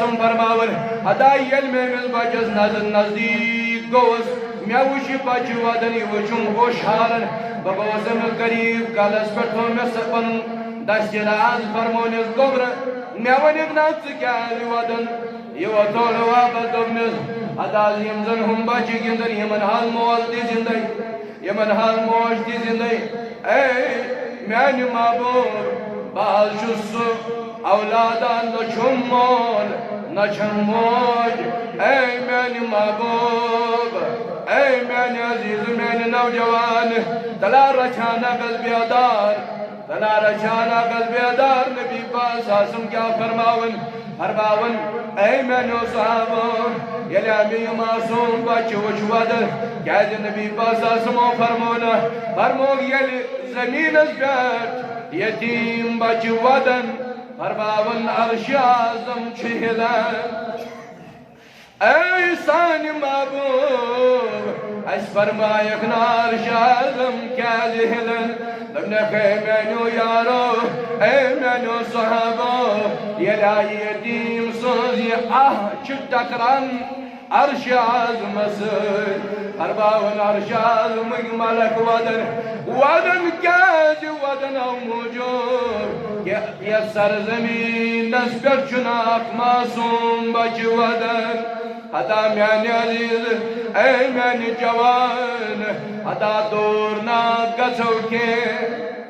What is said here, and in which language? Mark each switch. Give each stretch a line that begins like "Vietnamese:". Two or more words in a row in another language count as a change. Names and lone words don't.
Kashmiri: وسلم فرماوان ہتا ییٚلہِ مےٚ أمِس بچس نزدیٖک گوٚوُس مےٚ وٕچھ یہِ بچہِ ودان یہِ وٕچھُم گوٚو شارن بہٕ گوٚوُس أمِس قریٖب کلس پٮ۪ٹھ تھوٚو مےٚ سُہ پنُن دستِراز فرمونس گوٚبرٕ مےٚ ؤنِکھ نا ژٕ کیٛازِ ودان یہِ وۄتھوو واپس دوٚپنس ہتا یم زن ہُم بچہِ گِنٛدن یمن حظ مول تہِ زِندے یمن حظ موج تہِ زِندے اے میانہِ محبوب بہٕ حظ چھُس سُہ اولادہ نہ چھُم مول نہ چھم موج اے میانہِ محبوب اے میانہِ عزیٖز میانہِ نوجوان تلا رچھانا گل بیدار تلا رچھانا گل بیدار نبی پاک
Arabic: صلی اللہ علیہ وسلم
Kashmiri: کیا فرماون اے میانیو صحابو ییٚلہِ اَمہِ یہِ معصوٗم بچہِ وٕچھ ودان کیازِ نبی پاک
Arabic: صلی اللہ علیہ وسلم
Kashmiri: فرموو ییٚلہِ زمیٖنس پٮ۪ٹھ یتیٖم بچہِ ودان فرماون عرشِ اعظم چھُ ہِلان اے سانہِ محبوب اس فرمایکھ نا عرشِ اعظم کیازِ ہِلان دوٚپنکھ اے میانیو یارو اے میانیو صحابو ییٚلہِ آیہِ یتیٖم سٕنٛز یہِ آہ چھِ ٹکران عرشِ اعظمس سۭتۍ فرماون عرشِ اعظمٕکۍ ملک ودان کیازِ ودان اَو موٗجوٗب یتھ سرزمیٖنس پٮ۪ٹھ چھُنہٕ اکھ معصوٗم بچہِ ودان ہتا میانہِ عزیٖز اے میانہِ جوان ہتا دوٗر نا گژھو کینٛہہ